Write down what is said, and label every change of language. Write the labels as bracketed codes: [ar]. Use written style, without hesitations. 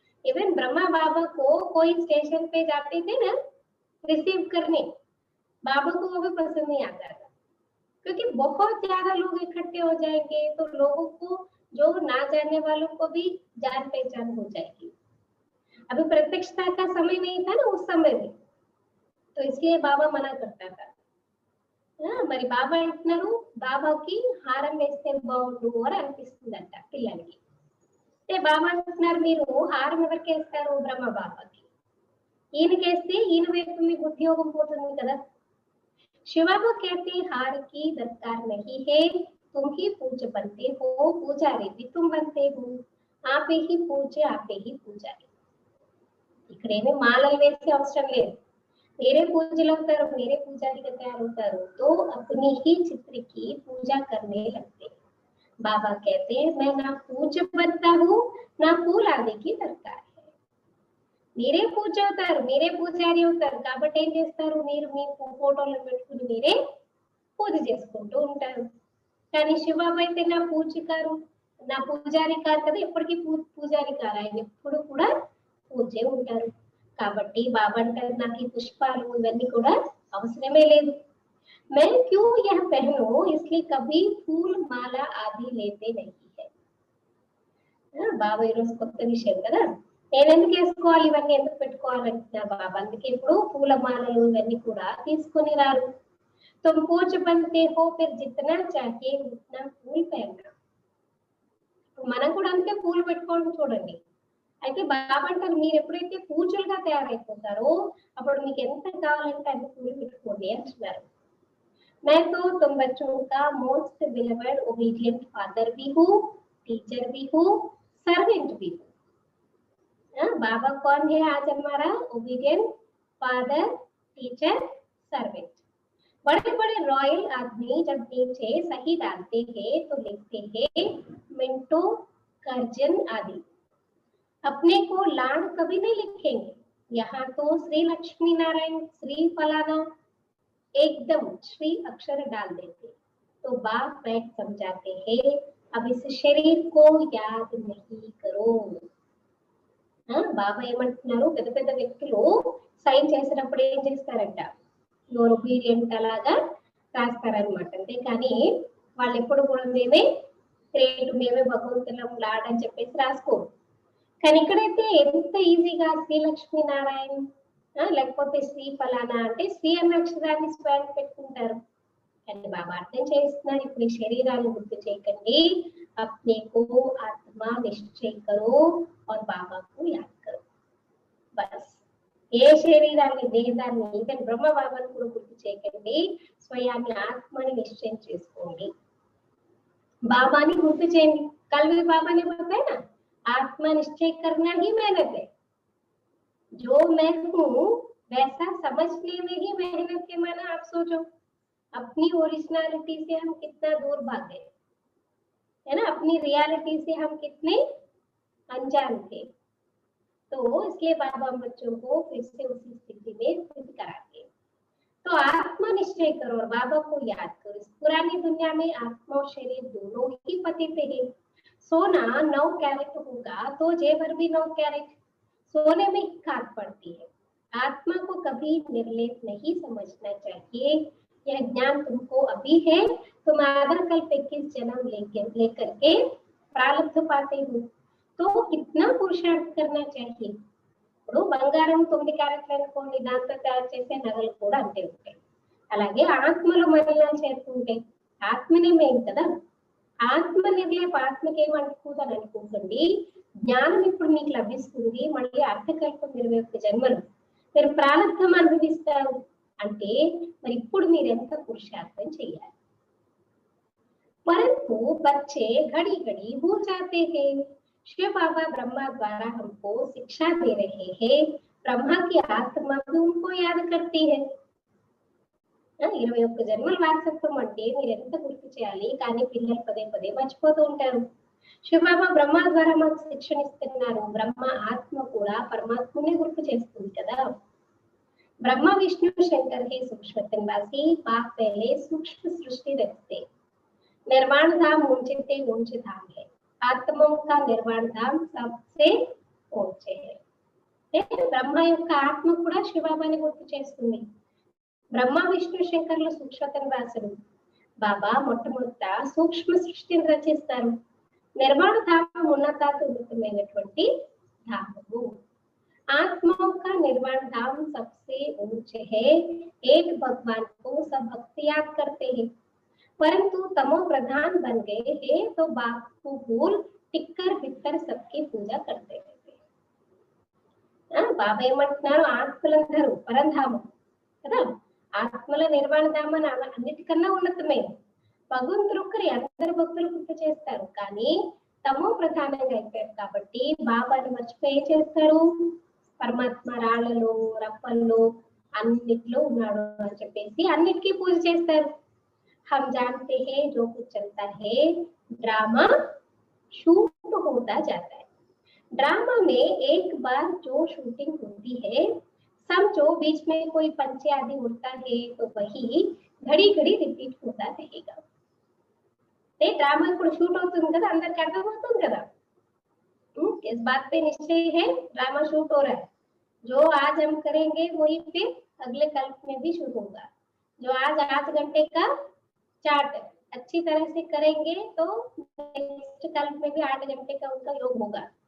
[hi] Even Brahma बाबा को कोई station पे जाते थे ना रिसीव करने, बाबा को वो भी पसंद नहीं आता था, क्योंकि बहुत ज्यादा लोग इकट्ठे हो जाएंगे तो लोगों को, जो ना जानने वालों को भी जान पहचान हो जाएगी। अभी प्रत्यक्षता का समय नहीं था ना उस समय में, तो इसलिए बाबा मना करता था। [te] మరి బాబా అంటున్నారు, బాబాకి హారం వేస్తే బాగుండు అని అనిపిస్తుందంట పిల్లలకి. అంటే బాబా అంటున్నారు, మీరు హారం ఎవరికి వేస్తారు? బ్రహ్మ బాబాకి. ఈయనకేస్తే ఈయన వైపు మీ ఉద్యోగం పోతుంది కదా. [hi] శివబాబా कहते हार की दरकार नहीं है, तुम ही पूज बनते हो, पूजारी भी तुम बनते हो, आपे ही पूजे आपे ही పూజారి. [te] ఇక్కడేమీ మాలలు వేసే అవసరం లేదు, [hi] मेरे पूजल अवतार मेरे पुजारी का तैयार होता तो अपनी ही चित्र की पूजा करने लगते। बाबा कहते हैं मैं ना पूज बनता हूँ ना फूल आदि की दरकार है, [te] మీరే పూజ అవుతారు, మీరే పూజారి అవుతారు కాబట్టి ఏం చేస్తారు, మీరు మీ ఫోటోలను పెట్టుకుని మీరే పూజ చేసుకుంటూ ఉంటారు. కానీ శివబాబా అయితే నా పూజకారు, నా పూజారి కాదు కదా, ఎప్పటికీ పూజారి కాదు, ఆయన ఎప్పుడు కూడా పూజే ఉంటారు. కాబట్టి బాబా అంటారు నాకు ఈ పుష్పాలు ఇవన్నీ కూడా అవసరమే లేదు. [hi] मैं क्यों यह पहनूं इसलिए कभी फूल माला आदि लेते नहीं है. [te] బాబా ఈరోజు కొత్త విషయం కదా, నేను ఎందుకు వేసుకోవాలి, ఇవన్నీ ఎందుకు పెట్టుకోవాలంటున్నా బాబా, అందుకే ఇప్పుడు పూల మాలలు ఇవన్నీ కూడా తీసుకొని రారు. [hi] तुम पूज बनते हो फिर जितना चाहिए उतना फूल पहनना. [te] మనం కూడా అంతే పూలు పెట్టుకోవడం చూడండి. అయితే బాబా అంటారు మీరు ఎప్పుడైతే పూజలుగా తయారైపోతారో అప్పుడు మీకు ఎంత కావాలంటే అంత పూలు పెట్టుకోండి అంటున్నారు. [hi] मैं तो तुम बच्चों का मोस्ट बिलवर्ड ओबीडिएंट फादर भी हूँ, टीचर भी हूँ, सर्वेंट भी हूँ. बाबा कौन है आज हमारा? Obedient father, teacher, servant. बड़े बड़े रॉयल आदमी जब नीचे सही डालते हैं तो लिखते हैं मिंटो, कर्जन आदि. अपने को लाड कभी नहीं लिखेंगे, यहाँ तो श्री लक्ष्मी नारायण श्री फलाना एकदम श्री अक्षर डाल देते तो बाप बैठ समझाते हैं अब इस शरीर को याद नहीं करो. [te] బాబా ఏమంటున్నారు, పెద్ద పెద్ద వ్యక్తులు సైన్ చేసినప్పుడు ఏం చేస్తారంట, యువర్ ఒబీడియంట్ అలాగా రాస్తారనమాట. అంతే కానీ వాళ్ళు ఎప్పుడు కూడా మేమే గ్రేట్, మేమే భగవంతులం లాడ్ అని చెప్పేసి రాసుకోరు. కానీ ఇక్కడైతే ఎంత ఈజీగా శ్రీ లక్ష్మీ నారాయణ లేకపోతే శ్రీ ఫలానా అంటే శ్రీ అన్న అక్షరాన్ని స్వయం పెట్టుకుంటారు. కానీ బాబా అర్థం చేస్తున్నారు, ఇప్పుడు ఈ శరీరాన్ని గుర్తు చేయకండి, [hi] अपने को आत्मा निश्चय करो और बाबा को याद करो. [te] బస్ ఏ శరీరాన్ని దేహాన్ని ఈవెన్ బ్రహ్మ బాబాను కూడా గుర్తు చేయకండి, స్వయాన్ని ఆత్మని నిశ్చయం చేసుకోండి, బాబాని గుర్తు చేయండి. [hi] कल भी बाबा ने बताया ना, आत्मा निश्चय करना ही मेहनत है, जो मैं हूँ वैसा समझने में ही मेहनत है. माना आप सोचो अपनी ओरिजिनलिटी से हम कितना दूर भाग गए है ना, अपनी रियलिटी से हम कितने अनजान थे. तो इसलिए बाबा हम बच्चों को फिर से उसी स्थिति में स्थित कराते. तो आत्मा निश्चय करो और बाबा को याद करो. इस पुरानी दुनिया में आत्मा और शरीर दोनों ही पतित है. सोना 9 कैरेट होगा तो जेवर भी 9 कैरेट, सोने में ही खाद पड़ती है. आत्मा को कभी निर्लेप नहीं समझना चाहिए. यह ज्ञान तुमको अभी है, तुम आधा कल्प 21 जन्म लेकर के प्रारब्ध पाते हो, तो कितना पुरुषार्थ करना चाहिए. [te] ఇప్పుడు బంగారం 9 క్యారెట్లు అనుకోండి, దాంతో తయారు చేసే నగలు కూడా అంతే ఉంటాయి. అలాగే ఆత్మలో మలినాలు చేరుకుంటాయి. ఆత్మనే మెయిన్ కదా, ఆత్మ నిర్లేప ఆత్మకి ఏమంటుకుందని అనుకోకండి. జ్ఞానం ఇప్పుడు మీకు లభిస్తుంది, మళ్ళీ అర్థకల్పం 21 జన్మలు మీరు ప్రారంభం అనుభవిస్తారు అంటే మరి ఇప్పుడు మీరు ఎంత పురుషార్థం చేయాలి. [hi] परंतु बच्चे घड़ी घड़ी भूल जाते हैं. शिव बाबा ब्रह्मा द्वारा हमको शिक्षा दे रहे हैं, ब्रह्मा की आत्मा भी उनको याद करती है. [te] 21 జన్మల వారసత్వం అంటే మీరు ఎంత గుర్తు చేయాలి, కానీ పిల్లలు పదే పదే మర్చిపోతూ ఉంటారు. శివబాబా బ్రహ్మ ద్వారా మాకు శిక్షణ ఇస్తున్నారు, బ్రహ్మ ఆత్మ కూడా పరమాత్మనే గుర్తు చేస్తుంది కదా. [hi] ब्रह्मा विष्णु शंकर के सूक्ष्म निवासी, बाप पहले सूक्ष्म सृष्टि रखते. निर्वाण धाम ऊंचे ऊंचे धाम है, आत्मों का निर्वाण धाम सबसे ऊंचे है. [te] బ్రహ్మ యొక్క ఆత్మ కూడా శివబాబాని గుర్తు చేస్తుంది. బ్రహ్మ విష్ణు శంకర్లు సూక్ష్మతను రాశారు. బాబా మొట్టమొదట సూక్ష్మ సృష్టిని రచిస్తారు. నిర్వాణ ధామం ఉన్నతాతమైనటువంటి ధామము. [hi] आत्माओं का निर्वाण धाम सबसे ऊंचे है. एक भगवान को सब भक्त याद करते हैं, परंतु तमो प्रधान बन गए हैं तो बाप को भूल टिक्कर बिक्कर सबकी पूजा करते रहते. [te] బాబా ఏమంటున్నారు, ఆత్మలందరూ పరంధామం కదా, ఆత్మల నిర్వాణ ధామం అన్నిటికన్నా ఉన్నతమైన భగవంతుడు ఒక్కరి అందరు భక్తులు గుర్తు చేస్తారు. కానీ తమో ప్రధానంగా అయిపోయారు కాబట్టి బాబాని మర్చిపోయి ఏం చేస్తారు, పరమాత్మ రాళ్ళలో రప్పల్లో అన్నిట్లో ఉన్నాడు అని చెప్పేసి అన్నిటికీ పూజ చేస్తారు. [hi] हम जानते हैं जो कुछ चलता है ड्रामा शूट होता जाता है. ड्रामा में एक बार जो शूटिंग होती है, समझो बीच में कोई पंछी आदि उड़ता है तो वही घड़ी घड़ी रिपीट होता रहेगा. [te] ड्रामा ఇప్పుడు షూట్ అవుతుంది కదా, అందరికి అర్థమవుతుంది కదా. [hi] इस बात पे निश्चय है, ड्रामा शूट हो रहा है. जो आज हम करेंगे वही फिर अगले कल्प में भी शुरू होगा. जो आज 8 घंटे का चार्ट अच्छी तरह से करेंगे तो नेक्स्ट कल्प में भी 8 घंटे का उनका योग होगा.